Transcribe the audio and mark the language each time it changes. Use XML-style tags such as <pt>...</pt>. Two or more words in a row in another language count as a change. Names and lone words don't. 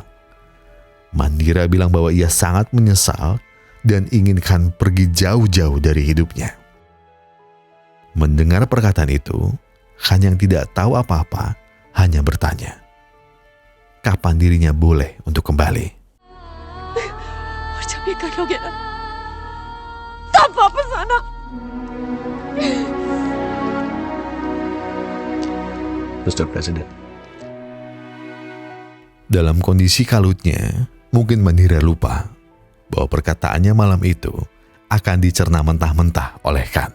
<id>Mandira bilang bahwa ia sangat menyesal dan ingin Khan pergi jauh-jauh dari hidupnya. Mendengar perkataan itu, Khan yang tidak tahu apa-apa hanya bertanya, kapan dirinya boleh untuk kembali.</id> <hi>और जब ये कर लोगे ना, तब वापस आना.</hi> <en>Mr. President.</en> <id>Dalam kondisi kalutnya, mungkin Mandira lupa bahwa perkataannya malam itu akan dicerna mentah-mentah oleh Khan.</id>